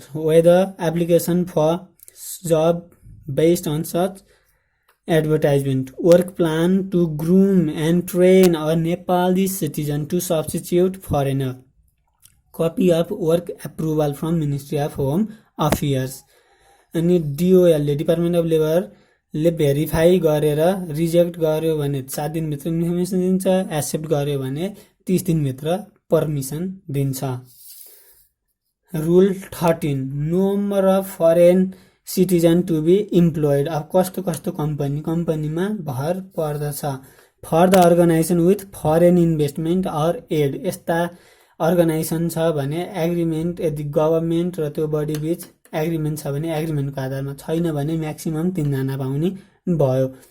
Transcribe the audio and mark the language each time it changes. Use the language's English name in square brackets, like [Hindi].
[English] Whether application for job based on such advertisement, work plan to groom and train a Nepali citizen to substitute foreigner, copy of work approval from ministry of home affairs. [Nepali] अनि डिओएलले, department of लेबरले verify गरेर reject गर्यो भने 7 दिनभित्र information दिन्छ, accept गर्यो भने 30 दिनभित्र permission दिन्छ। [English] Rule 13, number of foreign citizen to be employed. [Nepali] अब कस्तो कम्पनीमा भर पर्दछ। [English] for the organisation with foreign investment or aid, [Nepali] यस्ता अर्गनाइजेसन छ भने एग्रिमेन्ट, यदि गभर्मेन्ट र त्यो बडी बीच एग्रिमेन्ट छ भने एग्रिमेन्टको आधारमा, छैन भने म्याक्सिमम 3 जना पाउने भयो।